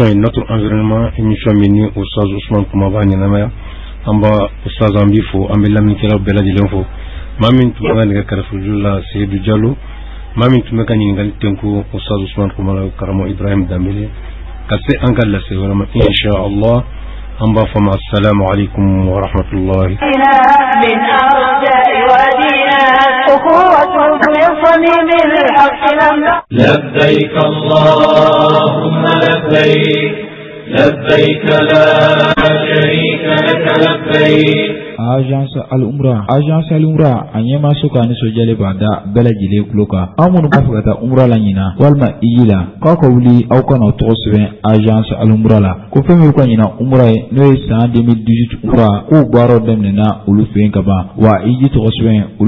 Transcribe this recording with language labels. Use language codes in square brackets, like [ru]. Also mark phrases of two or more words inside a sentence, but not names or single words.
[bm] ye [fr] notre environnement [bm] émission min ni Ustaz Usman Kuma b'a ɲɛnamaya an b'a Ustaz an b'i fo an bɛ lamɛnnikɛlaw bɛɛ lajɛlen fo maa min tun bɛ ka nɛgɛ kɛrɛfɛjuru la Seydou Diallo maa min tun bɛ ka ɲininkali tɛnku Ustaz Usman Kuma la karamɔgɔ Ibrahim Dambele ka se an ka lase wɛrɛ ma [ar] إن شاء الله [bm] an b'a fɔ ma [ar] السلام عليكم ورحمة الله أخوة في صميم الحق لبيك اللهم لبيك لبيك لا شريك لك لبيك [bm] Agence Al-Umra a ɲɛma so ka nisɔnjɛlen b'a da bɛɛ lajɛlen kulo kan aw minnu b'a fɛ ka taa umra la ɲina walima iji la k'aw ka wuli aw ka n'aw tɔgɔ sɛbɛn Agence Al-Umra la ko fɛn min ka ɲina umra ye n'o ye san 2018 umra k'o baaraw daminɛna olu fɛ yen ka ban wa iji tɔgɔ sɛbɛn olu